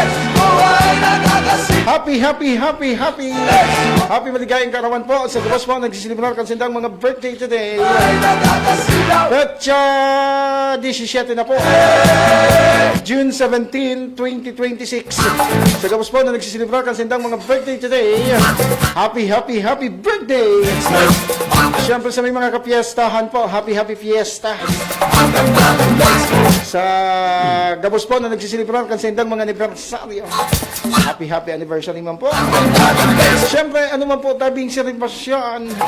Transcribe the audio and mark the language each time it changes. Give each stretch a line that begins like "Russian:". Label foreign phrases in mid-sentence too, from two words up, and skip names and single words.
Bikol: Happy maligayang karawan po sa gabos po nagsisilibrar kansindang mga
English: birthday today.
Bikol: Petsa 17 na po, June 17, 2026. Sa gabos po na nagsisilibrar kansindang mga
English: birthday today. Happy birthday.
Bikol: Siyempre sa may mga kapiestahan po,
English: happy fiesta.
Bikol: Sa gabos po na nagsisilibrar kansindang mga anibersaryo.
English: Happy anniversary
Bikol: man po. Siyempre, ano man po tabing selebrasyon.